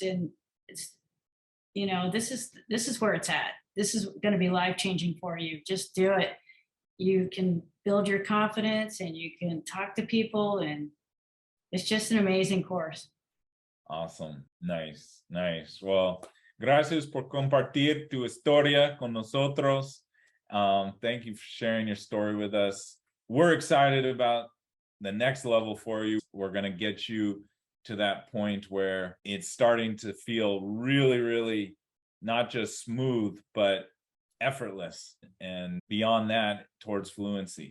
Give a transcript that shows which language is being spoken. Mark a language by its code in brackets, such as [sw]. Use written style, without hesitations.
[en] And it's, this is where it's at. This is going to be life changing for you. Just do it. You can build your confidence and you can talk to people, and it's just an amazing course. Awesome. Nice. [es] Well, gracias por compartir tu historia con nosotros. [en] Thank you for sharing your story with us. We're excited about the next level for you. We're going to get you to that point where it's starting to feel really, really not just smooth, but effortless, and beyond that towards fluency.